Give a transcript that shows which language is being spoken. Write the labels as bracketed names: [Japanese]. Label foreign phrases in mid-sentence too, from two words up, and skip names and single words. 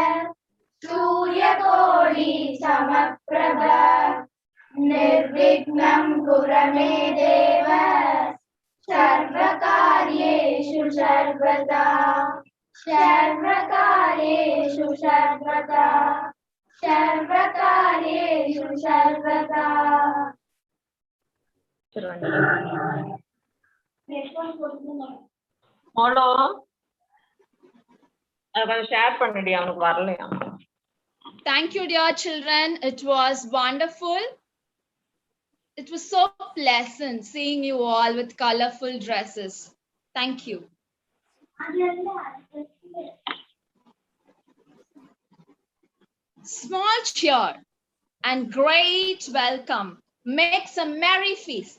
[Sanskrit] सूर्यकोटि समप्रभ निर्विघ्नं कुरु मे देव सर्वकार्येषु सर्वदा सर्वकार्येषु सर्वदा सर्वकार्येषु सर्वदा [English] Hello. [Tamil] அதை ஷேர் பண்ணிடி அவனுக்கு வரலையா? [English] Thank you, dear children. It was wonderful. It was so pleasant seeing you all with colorful dresses. Thank you. Small cheer and great welcome makes a merry feast.